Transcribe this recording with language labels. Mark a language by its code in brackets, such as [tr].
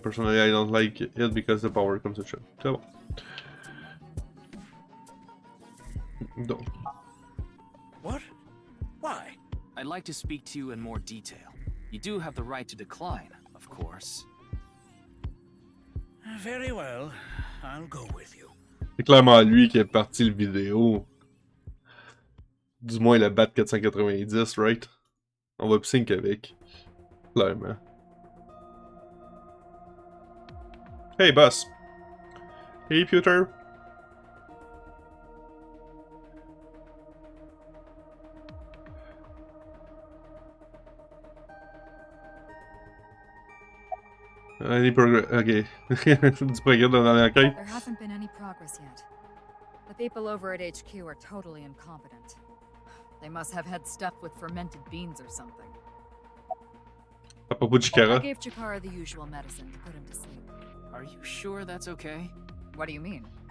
[en] Personally, I don't like it because the power comes to show. So, [fr] Donc. [en] What? Why? I'd like to speak to you in more detail. You do have the right to decline, of course. Very well. I'll go with you. [fr] C'est clairement lui qui a parti le vidéo. Du moins le BAT 490, right? On va sync avec. Clairement. [en] Hey, boss. Hey, Peter. Any progress? Okay. [fr] Du progrès dans l'enquête. [en] There hasn't been any progress yet. The people over at HQ are totally incompetent. They must have had stuff with fermented beans or something. [fr] À propos de Chikara. [en] I gave Chikara the usual medicine to put him to sleep. Are you sure that's okay? What do you mean?